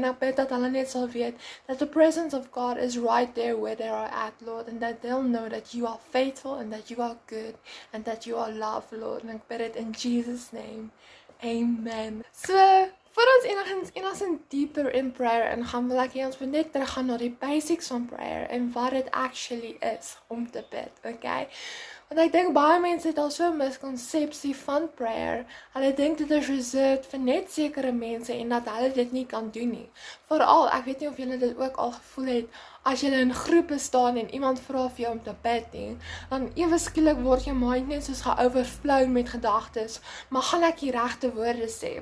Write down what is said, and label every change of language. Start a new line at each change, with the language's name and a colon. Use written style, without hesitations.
Afrikaans: En ek bid dat hulle net sal weet
English: that the presence of God is right there where they are at, Lord, and that they'll know that you are faithful and that you are good and that you are love, Lord.
Afrikaans: En ek bid dit
English: in Jesus' name.
Afrikaans: Amen. So, voor ons enigszins dieper in prayer ingaan, wil ek ons net teruggaan na die basics van prayer en wat het actually is om te bid, okay? Want ek dink baie mense het al so 'n miskonsepsie van prayer. Hulle dink dit is reserved vir net sekere mense en dat hulle dit nie kan doen nie. Veral, ek weet nie of julle dit ook al gevoel het, as jy in groepe staan en iemand vra vir jou om te bid nie, dan ewe skielik word jou mind net soos geoverflow met gedagtes, maar gaan ek die regte woorde sê?